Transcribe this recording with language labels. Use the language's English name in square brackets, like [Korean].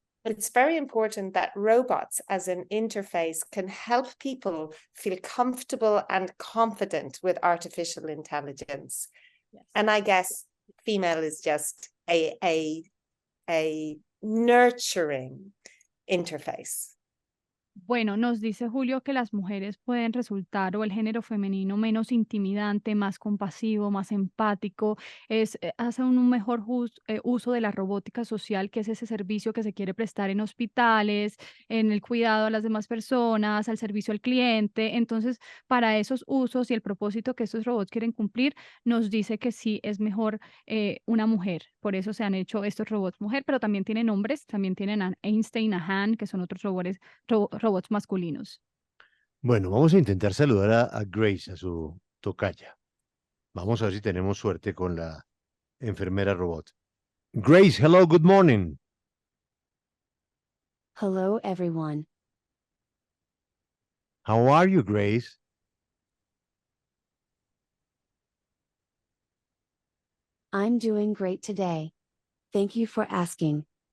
[English] It's very important that robots as an interface can help people feel comfortable and confident with artificial intelligence. Yes. And I guess female is just a nurturing interface. [Spanish] Bueno, nos dice Julio que las mujeres pueden resultar, o el género femenino, menos intimidante, más compasivo, más empático, hacen un mejor uso de la robótica social, que es ese servicio que se quiere prestar en hospitales, en el cuidado a las demás personas, al servicio al cliente. Entonces, para esos usos y el propósito que estos robots quieren cumplir, nos dice que sí es mejor una mujer. Por eso se han hecho estos robots mujer, pero también tienen hombres, también tienen a Einstein, a Han, que son otros robots masculinos. Bueno, vamos a intentar saludar a Grace, a su tocaya. Vamos a ver si tenemos suerte con la enfermera robot. [English] Grace, hello, good morning. Hello, everyone. How are you, Grace? I'm doing great today. Thank you for asking.